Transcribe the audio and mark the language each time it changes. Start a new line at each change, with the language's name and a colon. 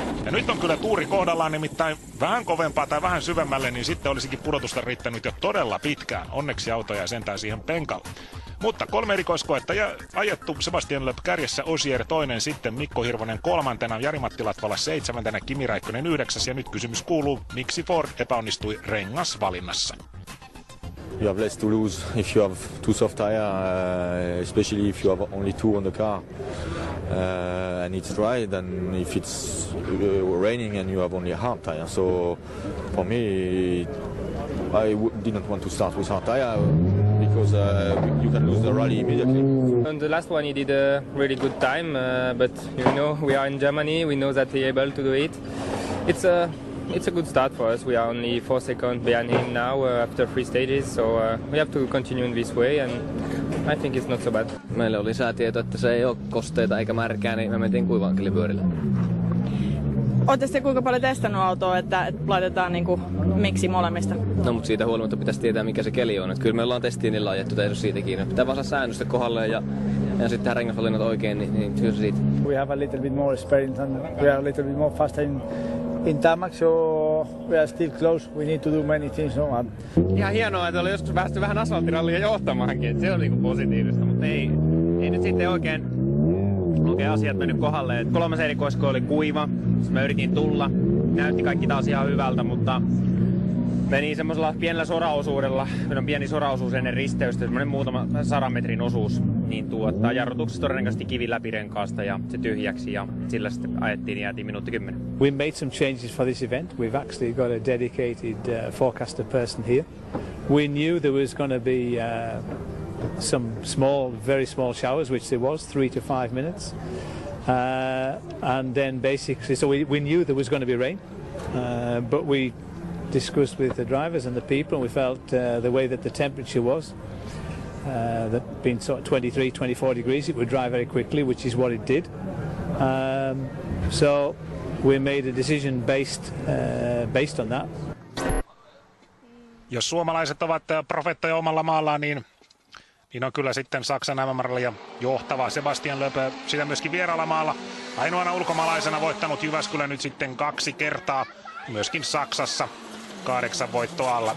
Finnish: Ja nyt on kyllä tuuri kohdallaan, nimittäin vähän kovempaa tai vähän syvemmälle, niin sitten olisikin pudotusta riittänyt jo todella pitkään. Onneksi auto jäi sentään siihen penkalle. Mutta 3 erikoiskoetta ja ajettu. Sebastian Loeb kärjessä, Ogier toinen, sitten Mikko Hirvonen kolmantena, Jari-Matti Latvala 7, Kimi Räikkönen 9. Ja nyt kysymys kuuluu, miksi Ford epäonnistui rengasvalinnassa?
English: You have less to lose if you have two soft tires, especially if you have only 2 on the car and it's dry, than if it's raining and you have only a hard tire. So for me, I didn't want to start with hard tire because you can lose the rally immediately. On the last one he did a really good time, but you know we are in Germany, we know that he's able to do it. It's a good start for us. We are only 4 seconds behind him now after 3 stages, so we have to continue in this way and I think it's not so bad.
Finnish: Meille oli säätieto, että se ei ole kosteita eikä märkää, niin me mentiin kuivankilipyörillä. Ootte sitten kuinka paljon testannut autoa, että laitetaan niinku miksi molemmista? No mutta siitä huolimatta pitäisi tietää mikä se keli on. Että kyllä me ollaan testiinillä ajettu, ei ole siitä kiinni. Pitää vaan saada säännöstä kohdalleen ja sitten tehdä rengasvalinnat oikein, niin kyllä se siitä.
English: We have a little bit more experience and we are a little bit more faster in tarmac, so we are still close. We need to do many things.
Finnish: No? Ihan hienoa, että oli joskus päästy vähän asfalttirallia johtamaankin, että se on niinku positiivista, mutta ei nyt sitten oikein asiat mennyt kohdalle. 3. erikoisko oli kuiva, me yritin tulla, näytti kaikki taas ihan hyvältä, mutta meni semmoisella pienellä soraosuudella, meillä on pieni soraosuus ennen risteystä, semmoinen muutama 100 metrin osuus, niin jarrutuksessa todennäköisesti kivi läpi renkaasta ja se tyhjäksi ja sillä sitten ajettiin ja jäätiin minuutti 10.
English: We made some changes for this event. We've actually got a dedicated forecaster person here. We knew there was going to be some very small showers, which there was, 3 to 5 minutes. And then basically, so we knew there was going to be rain, but we discussed with the drivers and the people, and we felt the way that the temperature was, that being sort of 23, 24 degrees, it would dry very quickly, which is what it did. So we made a decision based on that.
Finnish: Jos suomalaiset ovat profeettoja omalla maallaan, niin on kyllä sitten Saksan MM-rallia johtava Sebastian Loeb, sitä myöskin vieraalla maalla. Ainoana ulkomaalaisena voittanut Jyväskylän nyt sitten 2 kertaa, myöskin Saksassa 8 voittoa alla.